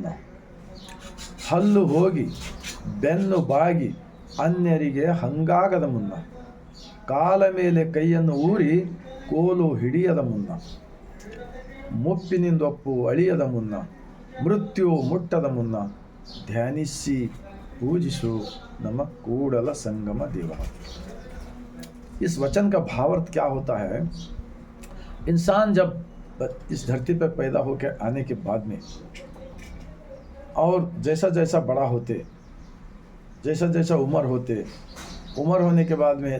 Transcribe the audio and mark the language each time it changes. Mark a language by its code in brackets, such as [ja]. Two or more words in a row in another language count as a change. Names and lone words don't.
[kn] ಹಲ್ಲು ಹೋಗಿ ಬೆನ್ನು ಬಾಗಿ ಅನ್ಯರಿಗೆ ಹಂಗಾಗದ ಮುನ್ನ, ಕಾಲ ಮೇಲೆ ಕೈಯನ್ನು ಊರಿ ಕೋಲು ಹಿಡಿಯದ ಮುನ್ನ, ಮುಪ್ಪಿನಿಂದೊಪ್ಪು ಅಳಿಯದ ಮುನ್ನ, ಮೃತ್ಯು ಮುಟ್ಟದ ಮುನ್ನ ಧ್ಯಾನಿಸಿ ಪೂಜಿಸು ನಮ ಕೂಡಲ ಸಂಗಮ ದೇವಾ। [hi] इस वचन का भावार्थ क्या होता है? इंसान जब इस धरती पर पैदा होकर आने के बाद में और जैसा जैसा बड़ा होते, जैसा जैसा उम्र होने के बाद में